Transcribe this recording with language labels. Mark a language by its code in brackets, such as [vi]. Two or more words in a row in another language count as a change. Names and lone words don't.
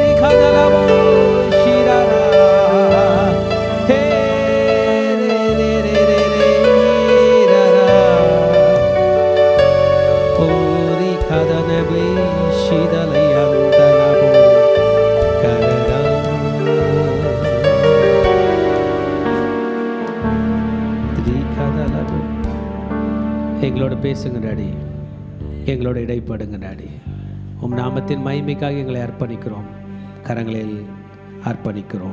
[ta] kadalabo shirara he re re re re re rara puri kadanabe shidalayandalabo karara. எங்களோட பேசுங்க டாடி, எங்களோட இடைப்படுங்க டாடி. உம் நாமத்தின் மகிமைக்காக எங்களை அர்ப்பணிக்கிறோம், கரங்களில் அர்ப்பணிக்கிறோம்.